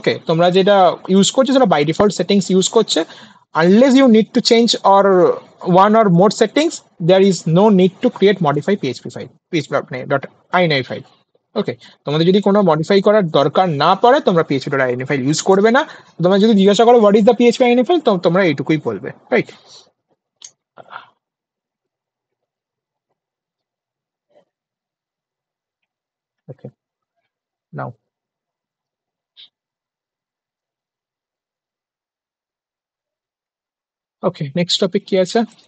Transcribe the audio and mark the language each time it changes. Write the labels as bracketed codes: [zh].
[bn] Okay, তোমরা যেটা use করছো সেটা [en] by default settings [bn] ইউজ করছে। [en] Unless you need to change or one or more settings, there is no need to create modify PHP file, PHP.ini file. [bn] ওকে, তোমাদের যদি কোনো modify করার দরকার না পড়ে, তোমরা PHP dot INA file use করবে না। তোমরা যদি জিজ্ঞাসা করো [en] what is the PHP INA file, [bn] তো তোমরা এইটুকুই বলবে, রাইট? ওকে, নাও ওকে, নেক্সট টপিক কি আছে?